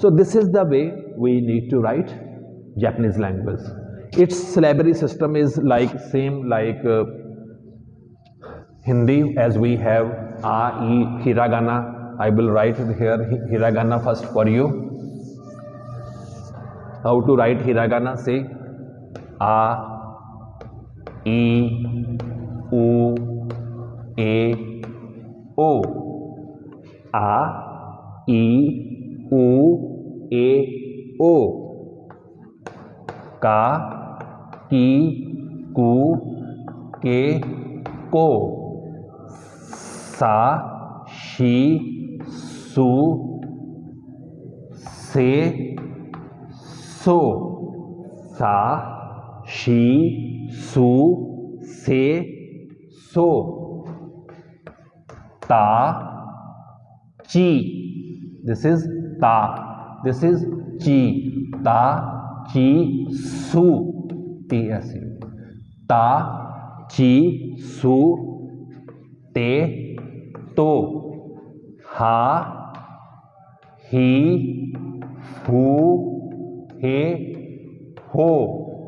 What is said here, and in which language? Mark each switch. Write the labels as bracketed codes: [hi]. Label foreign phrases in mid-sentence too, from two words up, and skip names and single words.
[en] So this is the way we need to write Japanese language. Its syllabary system is like same like Hindi, as we have A, E, hiragana. I will write here hiragana first for you. How to write hiragana? Say [ja] A, E, U, A, O. A, E, U, A, O. Ka, Ki, Ku, Ke, Ko. Sa, Shi, Su, Se, So. Sa, Shi, Su, Se, So. Ta, Chi. [en] This is Ta. This is Chi. [ja] Ta, Chi, Su. T-S-U. Ta, Chi, Su, Te, To. Ha, He, Hu, He, Ho.